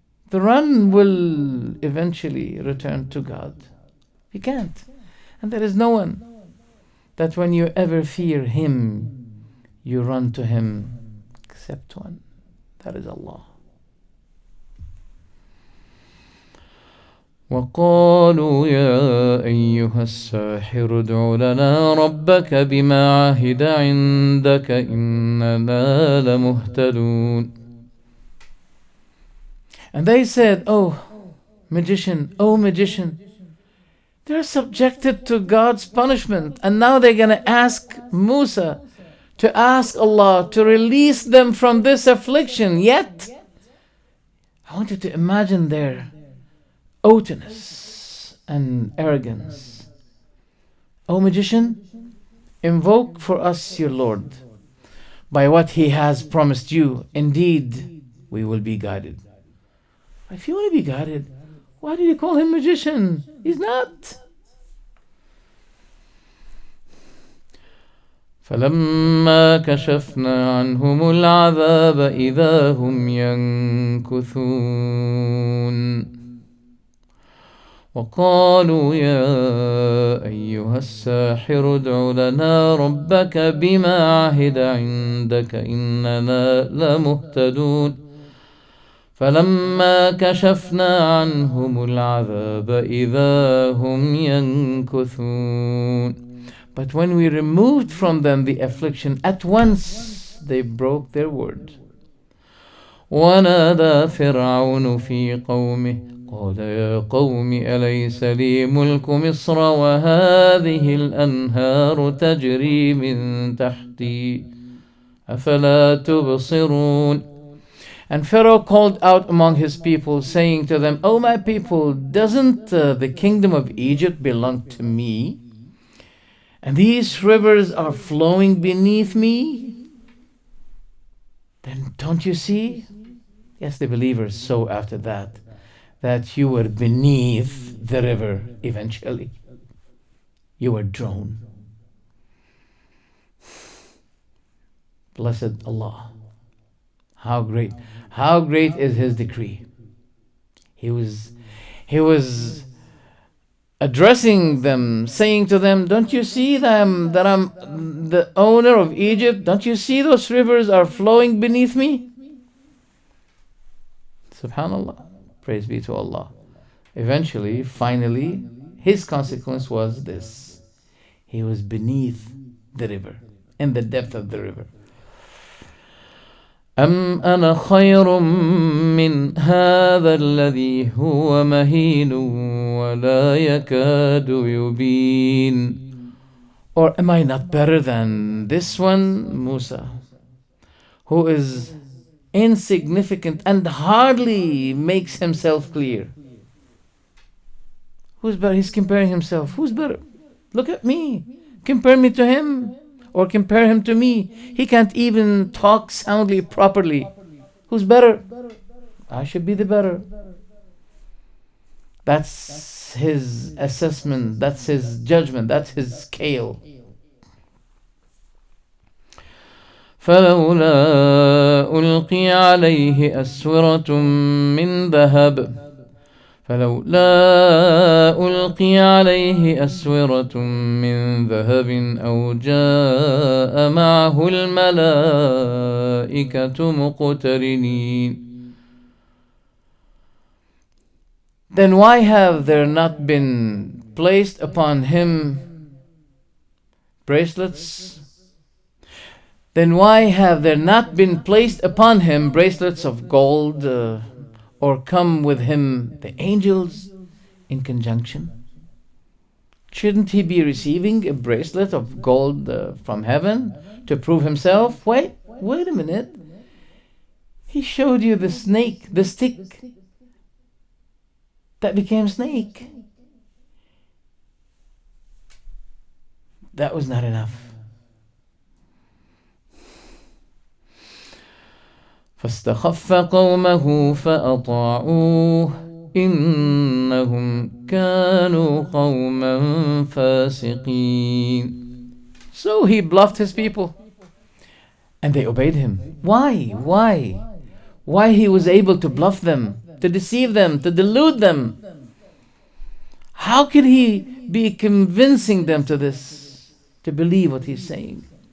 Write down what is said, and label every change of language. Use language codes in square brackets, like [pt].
[en] The run will eventually return to God. You can't. And there is no one that when you ever fear Him, you run to Him except one. That is Allah. [ar] وقالوا يا أيها الساحر ادع لنا ربك بما عهد عندك إننا لمهتدون. [en] And they said, oh magician, they're subjected to God's punishment, and now they're going to ask Musa to ask Allah to release them from this affliction. Yet, I want you to imagine their haughtiness and arrogance. O magician, invoke for us your Lord by what He has promised you. Indeed, we will be guided. If you want to be guided, why do you call him magician? He's not. [ar] فلما كشفنا عنهم العذاب إذا هم ينكثون وقالوا يا أيها الساحر ادع لنا ربك بما عهد عندك إننا لمهتدون فلما كشفنا عنهم العذاب إذا هم ينكثون. [en] But when we removed from them the affliction, at once they broke their word. [ar] ونادى فرعون في قومه قال يا قوم أليس لي ملك مصر وهذه الأنهار تجري من تحتي أفلا تبصرون. [en] And Pharaoh called out among his people, saying to them, O my people, doesn't the kingdom of Egypt belong to me? And these rivers are flowing beneath me? Then don't you see? Yes, the believers saw after that you were beneath the river eventually. You were drowned. Blessed Allah. How great is His decree. He was addressing them, saying to them, don't you see that I'm the owner of Egypt? Don't you see those rivers are flowing beneath me? Subhanallah. Praise be to Allah. Eventually, finally, his consequence was this. He was beneath the river, in the depth of the river. [ar] أم أنا خير من هذا الذي هو مهين ولا يكاد يبين. [en] Or am I not better than this one, Musa, who is insignificant and hardly makes himself clear? Who's better? He's comparing himself. Who's better? Look at me. Compare me to him. Or compare him to me. He can't even talk soundly, properly. Who's better? I should be the better. That's his assessment. That's his judgment. That's his scale. [ar] فلولا ألقي عليه أسورة من ذهب فلولا ألقي عليه أسورة من ذهب أو جاء معه الملائكة مقترنين. [en] Then why have there not been placed upon him bracelets? Then why have there not been placed upon him bracelets of gold, or come with him the angels in conjunction? Shouldn't he be receiving a bracelet of gold from heaven to prove himself? Wait a minute. He showed you the snake, the stick that became snake. That was not enough. [ar] فاستخف قومه فأطاعوه إنهم كانوا قوما فاسقين. [en] So he bluffed his people and they obeyed him. Why? Why he was able to bluff them, to deceive them, to delude them? How could he be convincing them to this, to believe what he's saying?